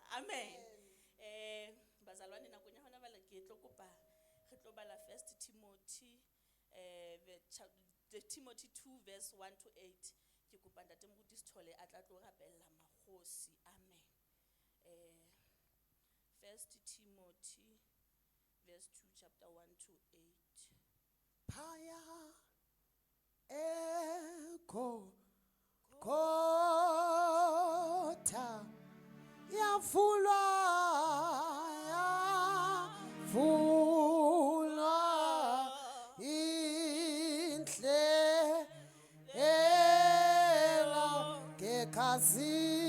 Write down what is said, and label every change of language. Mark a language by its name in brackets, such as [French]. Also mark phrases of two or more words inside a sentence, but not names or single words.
[Southern Sotho] Amen. Bazalwane nakong ya hona bale ke tlo kopa re tlo bala [English] 1 Timothy the Timothy 2 verse 1 to 8. [Southern Sotho] Ke kopa ntate Moruti Sithole a tla tlo rapella makgosi. Amen. [English] 1 Timothy verse 2 chapter 1 to 8. Phaya kota yavulwa indlela ngekazi